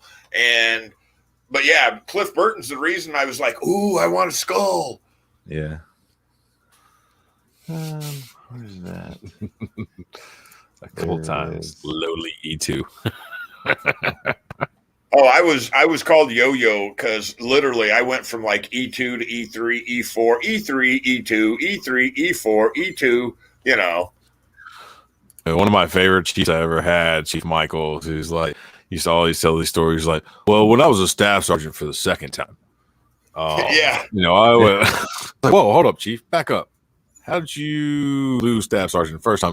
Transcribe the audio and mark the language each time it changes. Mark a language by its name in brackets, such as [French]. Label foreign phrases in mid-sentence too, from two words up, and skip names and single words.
[English] But yeah, Cliff Burton's the reason I was like, ooh, I want a skull. Yeah. What is that? A couple times. Lowly E2. Oh, I was called Yo-Yo because literally I went from like E2 to E3, E4, E3, E2, E3, E4, E2, you know. One of my favorite chiefs I ever had, Chief Michael, who's like, used to always tell these stories like, well, when I was a staff sergeant for the second time, yeah, you know, I went, like, whoa, hold up, Chief, back up. How did you lose staff sergeant the first time?